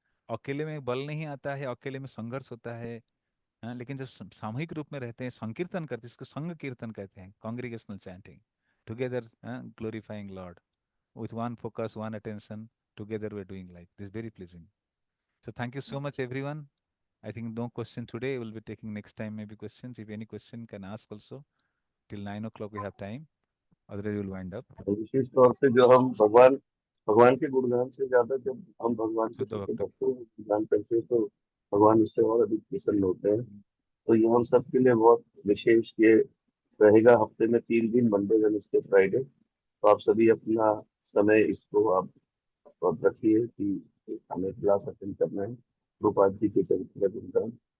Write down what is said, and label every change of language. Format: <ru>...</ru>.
<hi>अकेले में बल नहीं आता है, अकेले में संघर्ष होता है। लेकिन जब सामूहिक रूप में रहते हैं, संकीर्तन करते हैं, इसको संघ कीर्तन कहते हैं,</hi> <en>Congregational chanting, together glorifying lord with one focus, one attention, together we're doing like this. Very pleasing. So thank you so much, everyone. I think no question today. We'll be taking next time maybe questions. If any question, can ask also. Till 9 o'clock we have time. Otherwise we'll wind up.</en> <hi>विशेष तौर से जो हम भगवान भगवान के गुणगान से ज्यादा जब हम भगवान के शुद्ध छोटे भक्त। भक्तों को गुणगान करते हैं, तो भगवान उससे और अधिक प्रसन्न होते हैं। तो ये हम सबके लिए बहुत विशेष ये रहेगा। हफ्ते में 3 दिन, मंडे वेडनेसडे फ्राइडे। तो आप सभी अपना समय इसको आप रखिए कि हमें क्लास अटेंड करना है, रूपाल जी के चरित्र का गुणगान।</hi>